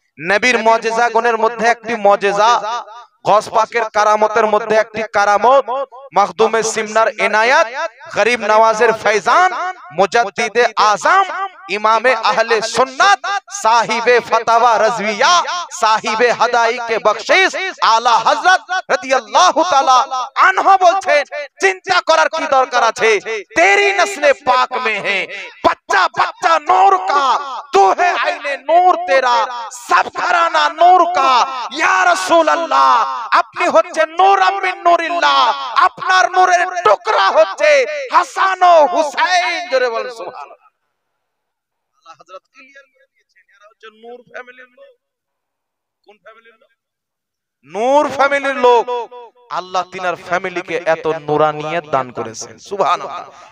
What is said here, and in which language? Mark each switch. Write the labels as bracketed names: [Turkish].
[Bangla] নবীর মুজিজা গুণের মধ্যে একটি মুজিজা, গৌস পাকের কারামতের মধ্যে একটি কারামত, মখদুমে সিমনার ইনায়াত, গরিব নওয়াজের ফৈজান, মুজাদ্দিদে আজম, ইমামে আহলে সুন্নাত, সাহিবে ফতাওয়া রাজভিয়া, সাহিবে হাদাইকে বখশিশ, আলা হযরত রাদিয়াল্লাহু তাআলা আনহু বলছেন, চিন্তা করার কি দরকার আছে? [Hindi] তেরি নসলে পাক মে হে बच्चा बच्चा नूर का, तू है आईने नूर तेरा, सब घराना नूर का, या रसूल अल्लाह। [Bangla] अपनी होच्छे नूर मिन नूरिल्लाह, আপনার নূরের টুকরা হচ্ছে হাসান ও হুসাইন। জোরে বল সুবহানাল্লাহ। আল্লাহ হযরত ক্লিয়ার করে দিয়েছেন, এরা হচ্ছে নূর ফ্যামিলির লোক। কোন ফ্যামিলির লোক? নূর ফ্যামিলির লোক। আল্লাহ তিনার ফ্যামিলিকে এত নূরানিয়ত দান করেছেন, সুবহানাল্লাহ।